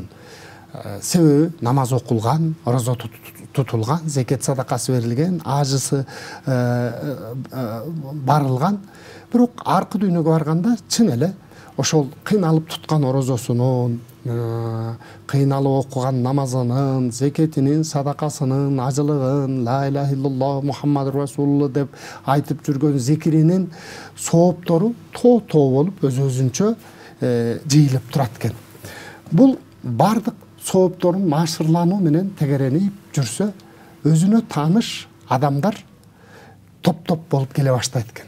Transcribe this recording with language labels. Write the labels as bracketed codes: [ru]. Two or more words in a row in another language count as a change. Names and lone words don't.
[ky] Себеби намаз окулган, орозо тутулган, зекет садакасы берилген, ажысы барылган. Бирок аркы дүйнөгө барганда чын эле ошол кыйналып туткан орозосунун, кыйналып окуган намазынын, зекетинин, садакасынын, ажылыгын, [ar] لا إله إلا الله محمد رسول الله [ky] деп айтып жүргөн зикиринин сооптору тоо болуп өз-өзүнчө жыйылып турат экен. Бул бардык соопторун машырлануу менен тегеренип жүрсө, өзүнө тааныш адамдар топ-топ болуп келе баштайт экен.